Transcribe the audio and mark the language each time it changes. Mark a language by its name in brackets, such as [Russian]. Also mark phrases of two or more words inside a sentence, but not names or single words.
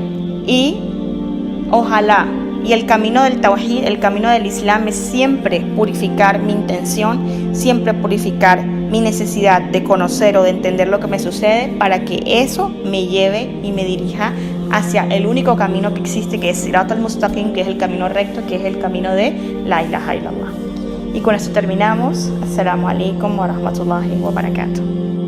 [Spanish] Y ojalá, y el camino del tawhid, el camino del islam, es siempre purificar mi intención, siempre purificar mi necesidad de conocer o de entender lo que me sucede, para que eso me lleve y me dirija hacia el único camino que existe, que es [Arabic] صراط المستقيم, [Spanish] que es el camino recto, que es el camino de [Arabic] لا إله إلا الله. [Spanish] Y con esto terminamos. [Arabic] السلام عليكم و رحمة الله و بركاته.